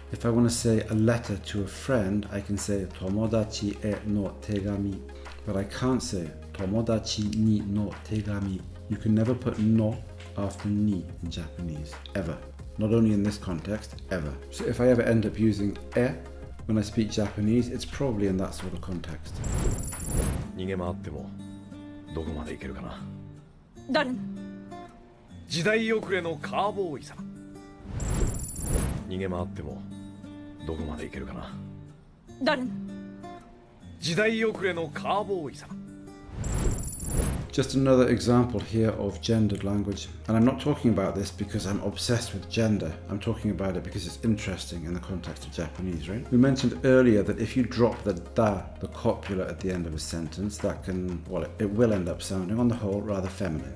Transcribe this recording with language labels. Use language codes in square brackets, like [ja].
[en] If I want to say a letter to a friend, I can say [ja] tomodachi e no tegami, [en] but I can't say [ja] tomodachi ni no tegami. [en] You can never put no after ni in Japanese, ever. Not only in this context, ever. So if I ever end up using e when I speak Japanese, it's probably in that sort of context. [ja] 逃げ回ってもどこまで行けるかな。誰の？時代遅れのカーボーイさ。逃げ回ってもどこまで行けるかな。誰の？時代遅れのカーボーイさ。 [en] Just another example here of gendered language. And I'm not talking about this because I'm obsessed with gender. I'm talking about it because it's interesting in the context of Japanese, right? We mentioned earlier that if you drop the da, the copula at the end of a sentence, that can, well, it will end up sounding on the whole rather feminine.